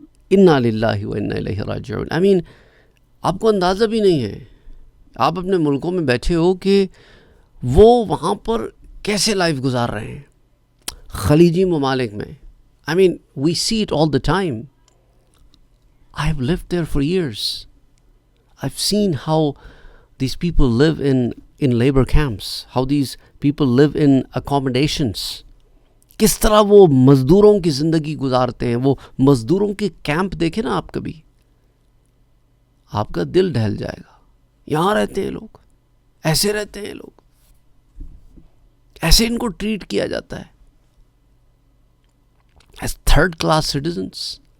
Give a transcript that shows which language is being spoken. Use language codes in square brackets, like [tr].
[ur] انا للہ و انا الیہ راجعون. آپ کو اندازہ بھی نہیں ہے، آپ اپنے ملکوں میں بیٹھے ہو کہ وہ وہاں پر کیسے لائف گزار رہے ہیں، خلیجی ممالک میں. [en] we see it all the time. I have lived there for years. I've seen how these people live in labor camps, how these people live in accommodations. [ur] کس طرح وہ مزدوروں کی زندگی گزارتے ہیں. وہ مزدوروں کے کیمپ دیکھیں نا آپ کبھی، آپ کا دل ڈہل جائے گا. یہاں رہتے ہیں لوگ، ایسے رہتے ہیں لوگ، ایسے ان کو ٹریٹ کیا جاتا ہے [en] As third class citizens.